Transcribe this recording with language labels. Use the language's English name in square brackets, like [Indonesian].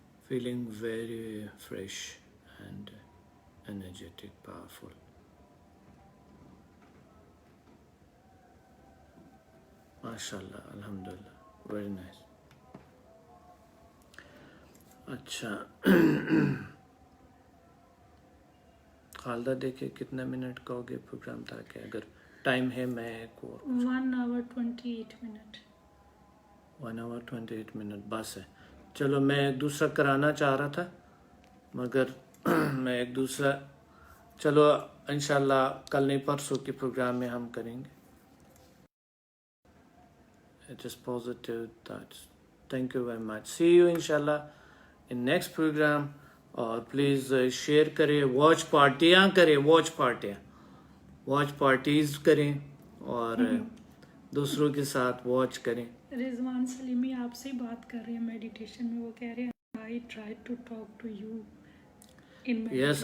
[English] Feeling very fresh and energetic, powerful. MashaAllah, Alhamdulillah, very nice. [Urdu] اچھا, خالدہ دیکھیں کتنا minute کا ہو گیا پروگرام, تاکہ اگر ٹائم ہے میں ایک اور [English] 1 hour 28 minutes. 1 hour 28 minutes [Urdu] بس ہے. چلو میں ایک دوسرا کرانا چاہ رہا تھا مگر میں ایک دوسرا, چلو انشاءاللہ کل نہیں پرسوں کے پروگرام میں ہم کریں گے. [English] It is positive thoughts. Thank you very much. See you inshallah in next program. [Urdu] اور پلیز شیئر کریں, واچ پارٹیاں کریں, واچ پارٹیز کریں اور دوسروں کے ساتھ واچ کریں. رضوان سلیمی آپ سے بات کر رہے ہیں میڈیٹیشن میں, وہ کہہ رہے ہیں [English] I tried to talk to you in meditation.